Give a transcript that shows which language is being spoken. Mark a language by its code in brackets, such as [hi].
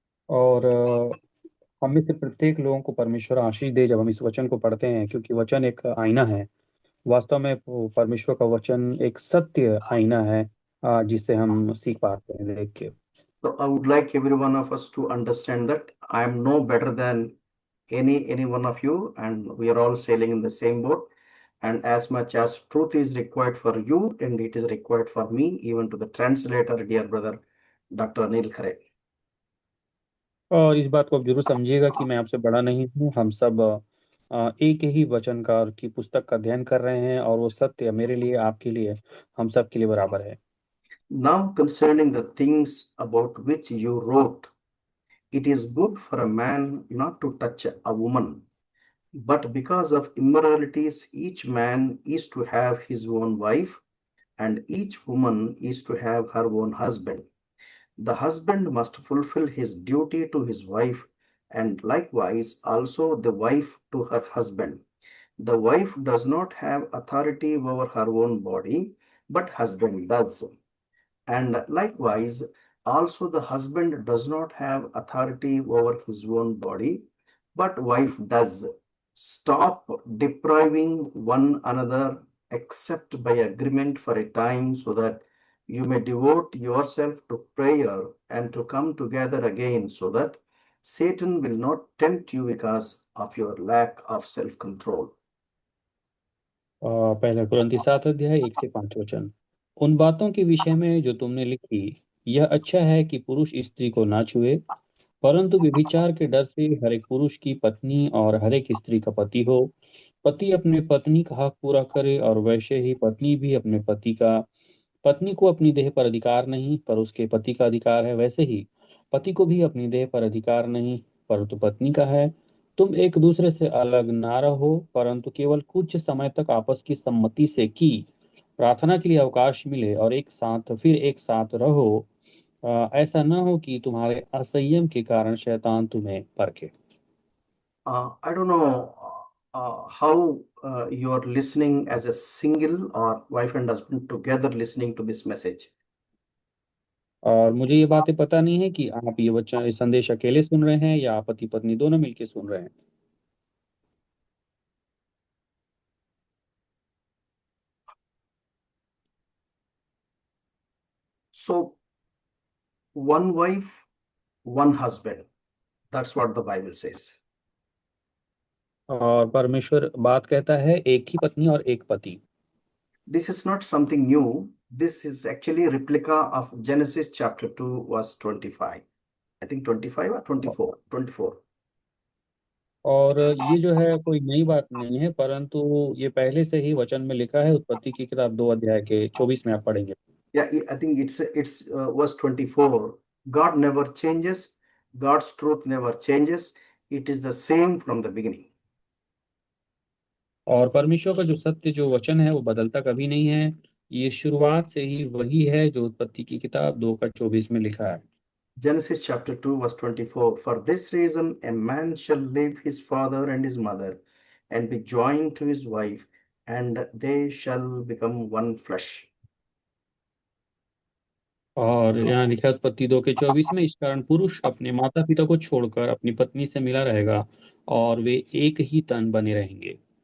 [hi] और हम में से प्रत्येक लोगों को परमेश्वर आशीष दे जब हम इस वचन को पढ़ते हैं, क्योंकि वचन एक आईना है। वास्तव में परमेश्वर का वचन एक सत्य आईना है जिससे हम सीख पाते हैं देख के। [en] So I would like every one of us to understand that I am no better than any one of you, and we are all sailing in the same boat. and as much as truth is required for you and it is required for me, even to the translator, dear brother Dr. Anil Khare. [hi] और इस बात को आप जरूर समझिएगा कि मैं आपसे बड़ा नहीं हूँ। हम सब एक ही वचनकार की पुस्तक का अध्ययन कर रहे हैं और वो सत्य मेरे लिए, आपके लिए, हम सब के लिए बराबर है। [en] Now concerning the things about which you wrote, it is good for a man not to touch a woman, but because of immoralities, each man is to have his own wife, and each woman is to have her own husband. The husband must fulfill his duty to his wife, and likewise also the wife to her husband. The wife does not have authority over her own body, but husband does. And likewise, also the husband does not have authority over his own body, but wife does. Stop depriving one another except by agreement for a time, so that you may devote yourself to prayer and to come together again, so that Satan will not tempt you because of your lack of self-control. [hi] पहला कुरिन्थी 7 अध्याय 1 से 5 वचन। उन बातों के विषय में जो तुमने लिखी, यह अच्छा है कि पुरुष स्त्री को ना छुए, परंतु व्यभिचार के डर से हर एक पुरुष की पत्नी और हर एक स्त्री का पति हो। पति अपने पत्नी का हक पूरा करे और वैसे ही पत्नी भी अपने पति का। पत्नी को अपनी देह पर अधिकार नहीं, पर उसके पति का अधिकार है। वैसे ही पति को भी अपनी देह पर अधिकार नहीं, परंतु पत्नी का है। तुम एक दूसरे से अलग ना रहो, परंतु केवल कुछ समय तक आपस की सम्मति से की प्रार्थना के लिए अवकाश मिले और एक साथ रहो। ऐसा न हो कि तुम्हारे असंयम के कारण शैतान तुम्हें परखे। [en] I don't know how you are listening as a single or wife and husband together listening to this message. [hi] और मुझे ये बातें पता नहीं है कि आप ये संदेश अकेले सुन रहे हैं या पति पत्नी दोनों मिलकर सुन रहे हैं। [en] So, one wife, one husband. That's what the Bible says. [hi] और परमेश्वर बात कहता है एक ही पत्नी और एक पति। [en] This is not something new. This is actually a replica of Genesis chapter 2, verse 25. I think 25 or 24. 24. [hi] और ये जो है कोई नई बात नहीं है, परंतु ये पहले से ही वचन में लिखा है। उत्पत्ति की किताब 2 अध्याय के 24 में आप पढ़ेंगे। [en] Yeah, I think it's verse 24. God never changes. God's truth never changes. It is the same from the beginning. [hi] और परमेश्वर का जो सत्य जो वचन है वो बदलता कभी नहीं है। ये शुरुआत से ही वही है जो उत्पत्ति की किताब 2 का 24 में लिखा है। [en] Genesis chapter 2, verse 24. For this reason, a man shall leave his father and his mother and be joined to his wife, and they shall become one flesh. [hi] और यहाँ लिखा है उत्पत्ति 2 के 24 में, इस कारण पुरुष अपने माता पिता को छोड़कर अपनी पत्नी से मिला रहेगा और वे एक ही तन बने रहेंगे।